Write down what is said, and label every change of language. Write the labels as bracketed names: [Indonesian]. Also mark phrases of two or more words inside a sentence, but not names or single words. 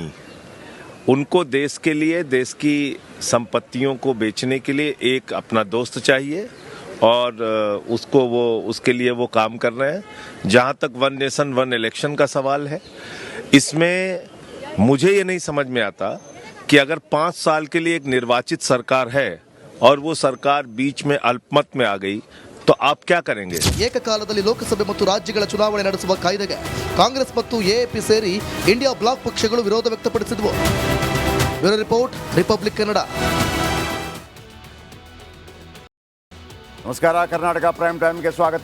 [Hindi] उनको देश के लिए, देश की संपत्तियों को बेचने के लिए एक अपना दोस्त चाहिए और उसके लिए वो काम कर रहे हैं. जहाँ तक [English] one nation one election [Hindi] का सवाल है, इसमें मुझे ये नहीं समझ में आता कि अगर 5 साल के लिए एक निर्वाचित सरकार है और वो सरकार बीच में अल्पमत में आ गई तो आप क्या करेंगे? [Kannada] ಏಕಕಾಲದಲ್ಲಿ ಲೋಕಸಭೆ ಮತ್ತು ರಾಜ್ಯಗಳ ಚುನಾವಣೆ ನಡೆಸುವ ಕಾಯ್ದೆಗೆ ಕಾಂಗ್ರೆಸ್ ಮತ್ತು ಎಎಪಿ ಸೇರಿ ಇಂಡಿಯಾ ಬ್ಲಾಕ್ ಪಕ್ಷಗಳು ವಿರೋಧ ವ್ಯಕ್ತಪಡಿಸಿದವು. [English] bureau report, [Kannada] ರಿಪಬ್ಲಿಕ್ ಕನ್ನಡ. ನಮಸ್ಕಾರ, ಕರ್ನಾಟಕ ಪ್ರೈಮ್ ಟೈಮ್ಗೆ ಸ್ವಾಗತ.